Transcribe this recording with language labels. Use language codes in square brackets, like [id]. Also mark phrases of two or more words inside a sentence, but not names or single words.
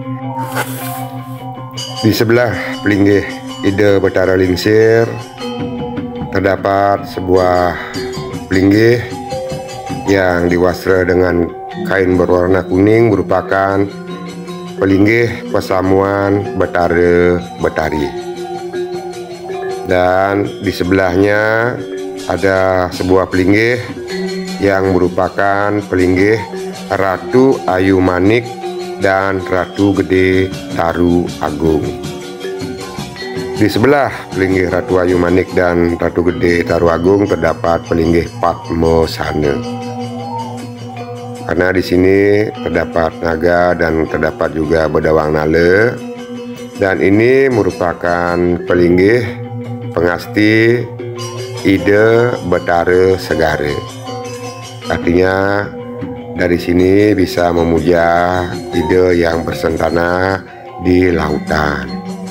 [id] Di sebelah pelinggih Ida Betara Lingsir terdapat sebuah pelinggih yang diwastra dengan kain berwarna kuning, merupakan pelinggih Pasamuan Betara Betari. Dan di sebelahnya ada sebuah pelinggih yang merupakan pelinggih Ratu Ayu Manik dan Ratu Gede Taru Agung. Di sebelah pelinggih Ratu Ayu Manik dan Ratu Gede Taru Agung terdapat pelinggih Padmasana. Karena di sini terdapat naga dan terdapat juga bedawang nala. Dan ini merupakan pelinggih pengasti Ida Betara Segara. Artinya dari sini bisa memuja ide yang bersentana di lautan.